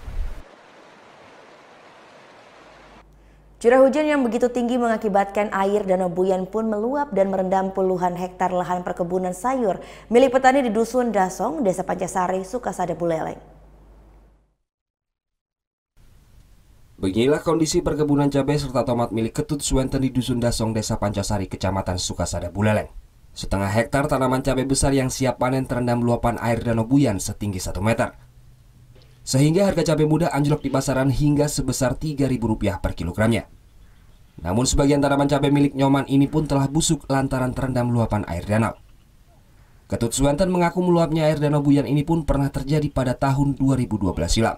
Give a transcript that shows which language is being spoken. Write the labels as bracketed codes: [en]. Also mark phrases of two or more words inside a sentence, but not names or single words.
[id] Curah hujan yang begitu tinggi mengakibatkan air Danau Buyan pun meluap dan merendam puluhan hektar lahan perkebunan sayur milik petani di Dusun Dasong, Desa Pancasari, Sukasada, Buleleng. Beginilah kondisi perkebunan cabai serta tomat milik Ketut Suwenten di Dusun Dasong, Desa Pancasari, Kecamatan Sukasada, Buleleng. Setengah hektar tanaman cabai besar yang siap panen terendam luapan air Danau Buyan setinggi 1 meter. Sehingga harga cabai muda anjlok di pasaran hingga sebesar Rp3.000 per kilogramnya. Namun sebagian tanaman cabai milik Nyoman ini pun telah busuk lantaran terendam luapan air danau. Ketut Suwenten mengaku meluapnya air Danau Buyan ini pun pernah terjadi pada tahun 2012 silam.